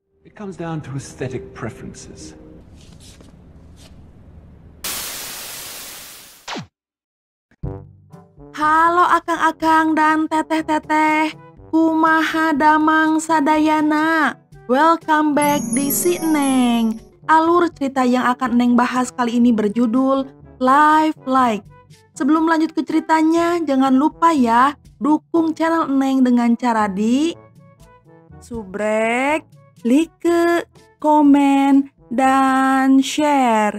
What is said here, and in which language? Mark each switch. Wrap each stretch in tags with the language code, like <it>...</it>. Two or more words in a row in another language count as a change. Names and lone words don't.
<en>It comes down to aesthetic preferences.</en> <su>Halo akang-akang dan teteh-teteh, kumaha damang sadayana.</su> <en>Welcome back di Si Neng.</en> <id>Alur cerita yang akan Neng bahas kali ini berjudul Life Like. Sebelum lanjut ke ceritanya, jangan lupa ya, dukung channel Neng dengan cara di subrek, like, komen, dan share.</id>